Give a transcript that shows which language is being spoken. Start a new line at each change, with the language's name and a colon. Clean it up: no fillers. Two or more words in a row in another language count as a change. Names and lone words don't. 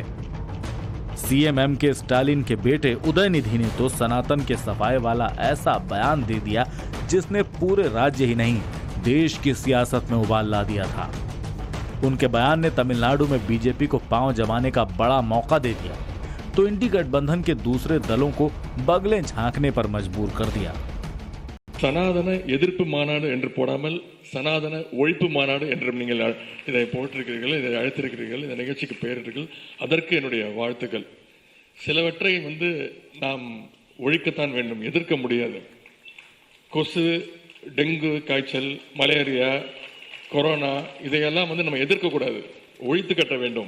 Hindi: CM MK स्टालिन के बेटे उदयनिधि ने तो सनातन के सफाए वाला ऐसा बयान दे दिया जिसने पूरे राज्य ही नहीं देश की सियासत में उबाल ला दिया था। उनके बयान ने तमिलनाडु में बीजेपी को पांव जमाने का बड़ा मौका दे दिया, तो इंडी गठबंधन के दूसरे दलों को बगलें झांकने पर मजबूर कर दिया।
Tamil: சனாதன எதிர்ப்பு மாநாடு என்று போடாமல் சனாதன ஒழிப்பு மாநாடு என்றும் நீங்கள் இதை போட்டிருக்கிறீர்கள், இதை அழைத்திருக்கிறீர்கள், இந்த நிகழ்ச்சிக்கு பெயரிட்டீர்கள். அதற்கு என்னுடைய வாழ்த்துக்கள். சிலவற்றை நாம் ஒழிக்கத்தான் வேண்டும், எதிர்க்க முடியாது. கொசு, டெங்கு காய்ச்சல், மலேரியா, கொரோனா இதையெல்லாம் நம்ம எதிர்க்கக்கூடாது, ஒழித்து கட்ட வேண்டும்.